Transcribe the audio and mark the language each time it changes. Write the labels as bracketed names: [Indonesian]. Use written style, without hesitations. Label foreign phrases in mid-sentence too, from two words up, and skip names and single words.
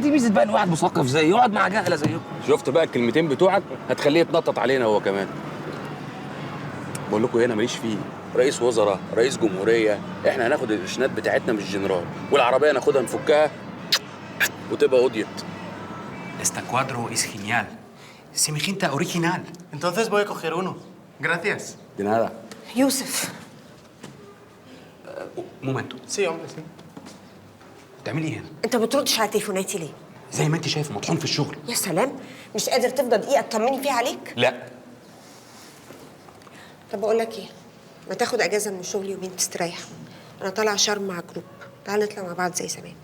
[Arabic] دي ميزه بقى ان واحد مثقف زي يقعد مع جهله زيكم. شفت بقى الكلمتين بتوعك هتخليه يتنطط علينا هو كمان. بقول لكم ايه، انا ماليش فيه. رئيس وزراء، رئيس جمهوريه، احنا هناخد القرشنات بتاعتنا من الجنرال، والعربيه ناخدها نفكها وتبقى قضيت. [Spanish] Este cuadro es genial. Semejante original. Entonces voy a coger uno. Gracias. De nada. [Arabic] يوسف. [Spanish] Momento. Sí hombre, sí. [Arabic] بتعملي ايه هنا؟ انت ما بتردش على تليفوناتي ليه؟ زي ما انت شايف مطحون في الشغل. يا سلام، مش قادر تفضل دقيقه تطمني فيها عليك؟ لا. طب بقول لك ايه، ما تاخد اجازه من الشغل يومين تستريح. انا طالعه شرم مع جروب، تعال نطلع مع بعض زي زمان.